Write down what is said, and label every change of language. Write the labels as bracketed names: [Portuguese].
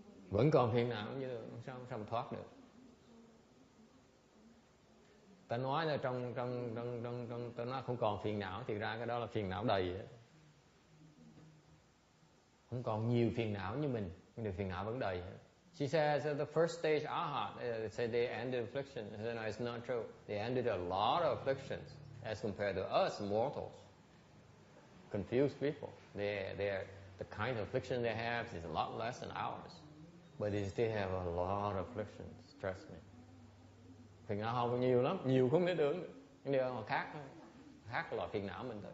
[Vietnamese] Vẫn còn phiền não chứ sao mà thoát được. Ta nói là trong ta nói không còn phiền não thì ra cái đó là phiền não đầy. Không còn nhiều phiền não như mình, nhưng phiền não vẫn đầy. [English] She says at the first stage Arhat, say they ended affliction. I said, no, it's not true. They ended a lot of afflictions as compared to us mortals. Confused people. The kind of affliction they have is a lot less than ours. But they still have a lot of afflictions, trust me. [Vietnamese] Phiền não không nhiều lắm, nhiều không thể tưởng được. Nhưng điều họ khác loại phiền não mình thôi.